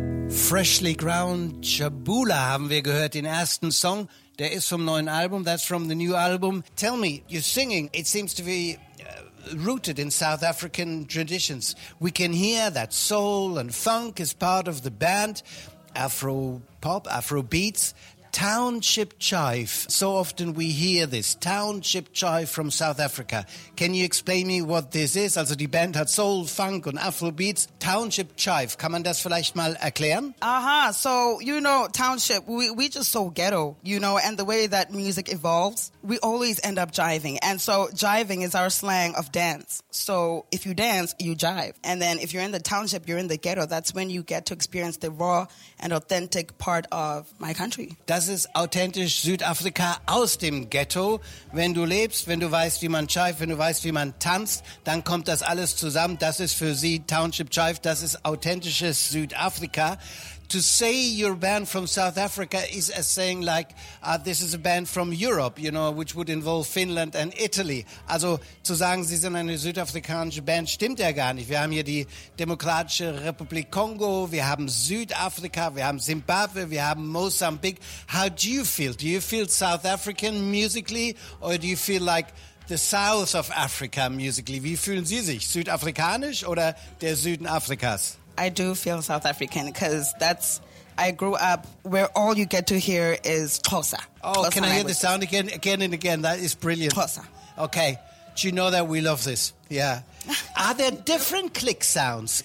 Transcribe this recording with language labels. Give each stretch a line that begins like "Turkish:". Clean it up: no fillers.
German: Freshly Ground Chabula haben wir gehört, den ersten Song. Der ist vom neuen Album,
English: that's from the new album. Tell me, you're singing, it seems to be rooted in South African traditions. We can hear that soul and funk is part of the band, Afro pop, Afro beats. Township Chive, so often we hear this, Township Chive from South Africa. Can you explain me what this is?
German: Also die Band hat Soul, Funk und Afrobeats. Township Chive, kann man das vielleicht mal erklären?
English: Aha, so you know, Township, we just so ghetto, you know, and the way that music evolves, we always end up jiving. And so jiving is our slang of dance. So if you dance, you jive. And then if you're in the township, you're in the ghetto, that's when you get to experience the raw and authentic part of my country.
German: Das ist authentisch Südafrika aus dem Ghetto. Wenn du lebst, wenn du weißt, wie man jive, wenn du weißt, wie man tanzt, dann kommt das alles zusammen. Das ist für sie Township Jive. Das ist authentisches Südafrika.
English: To say your band from South Africa is a saying like, this is a band from Europe, you know, which would involve Finland and Italy.
German: Also zu sagen, sie sind eine südafrikanische Band, stimmt ja gar nicht. Wir haben hier die Demokratische Republik Kongo, wir haben Südafrika, wir haben Zimbabwe, wir haben Mozambique.
English: How do you feel? Do you feel South African musically or do you feel like the South of Africa musically?
German: Wie fühlen Sie sich? Südafrikanisch oder der Süden Afrikas?
English: I do feel South African because that's, I grew up where all you get to hear is Xhosa. Oh, Xhosa can I hear the sound again, again and again? That is brilliant. Xhosa. Okay. Do you know that we love this? Yeah. Are there different click sounds?